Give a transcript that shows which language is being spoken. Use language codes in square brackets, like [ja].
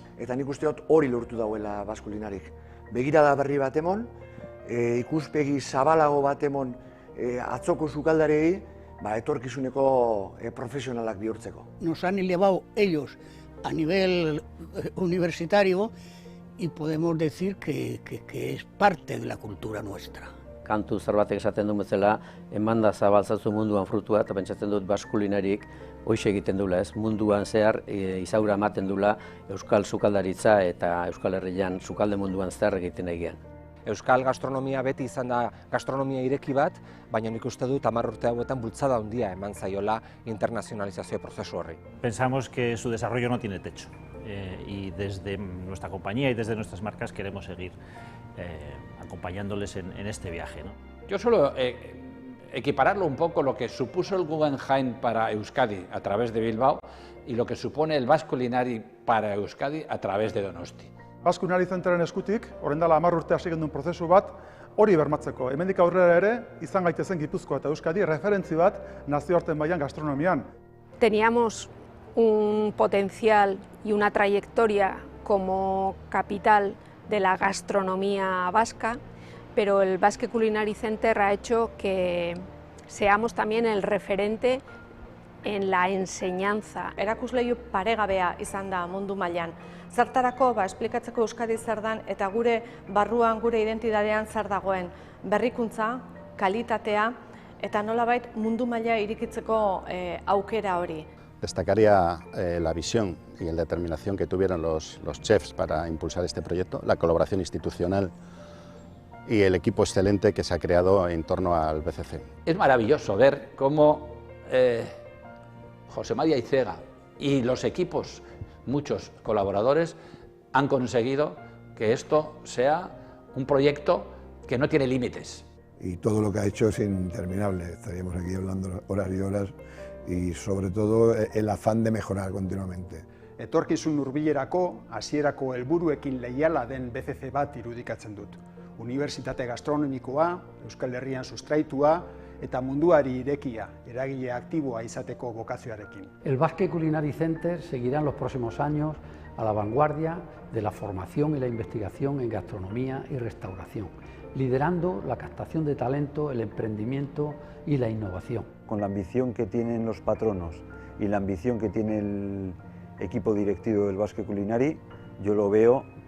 [eu] Eta nik uste dut hori lortu dauela Basque Culinariek. Begirada berri bat emon, ikuspegi zabalago bat emon atzoko sukaldarei, etorkizuneko profesionalak bihurtzeko. [es] Nos han elevado ellos a nivel universitario y podemos decir que es parte de la cultura nuestra. [eu] Kantu zerbatek esaten duen bezala, emanda zabaltzazu munduan frutua, eta pentsatzen dut Basque Culinariek hoxe egiten dula, ez? Munduan zehar izaura ematen dula euskal sukaldaritza eta Euskal Herrian sukalde munduan zehar egiten egian. Euskal gastronomia beti izan da gastronomia ireki bat, baina nik uste dut 10 urte hauetan bultzada handia eman zaiola internacionalizazio prozesu horri. [es] Pensamos que su desarrollo no tiene techo y desde nuestra compañía y desde nuestras marcas queremos seguir acompañándoles en este viaje, ¿no? Yo suelo equipararlo un poco lo que supuso el Guggenheim para Euskadi a través de Bilbao y lo que supone el Basque Culinary para Euskadi a través de Donosti. [eu] Basque Culinary Centeren eskutik, orain dela 10 urte hasi genduen prozesu bat, hori bermatzeko. Hemendik aurrera ere, izan gaitezen Gipuzkoa eta Euskadi referentzi bat nazioartean mailan gastronomian. [es] Teníamos un potencial y una trayectoria como capital de la gastronomía vasca, pero el Basque Culinary Center ha hecho que seamos también el referente en la enseñanza. [eu] Erakusleiho paregabea izan da mundu mailan. Zertarako esplikatzeko Euskadi zer dan eta gure barruan, gure identitatean zer dagoen berrikuntza, kalitatea eta nolabait mundu maila irikitzeko aukera hori. [es] Destacaría la visión y la determinación que tuvieron los chefs para impulsar este proyecto, la colaboración institucional y el equipo excelente que se ha creado en torno al BCC. Es maravilloso ver cómo José María Icega y los equipos, muchos colaboradores, han conseguido que esto sea un proyecto que no tiene límites. Y todo lo que ha hecho es interminable, estaríamos aquí hablando horas y horas, y sobre todo el afán de mejorar continuamente. [eu] Etorkizun hurbilerako hasierako helburuekin leiala den BCC bat irudikatzen dut. Unibertsitate gastronomikoa, Euskal Herrian sustraitua eta munduari irekia, eragile aktiboa izateko bokazioarekin. [es] El Basque Culinary Center seguirá en los próximos años a la vanguardia de la formación y la investigación en gastronomía y restauración, liderando la captación de talento, el emprendimiento y la innovación. Con la ambición que tienen los patronos y la ambición que tiene el equipo directivo del Basque Culinary, yo lo veo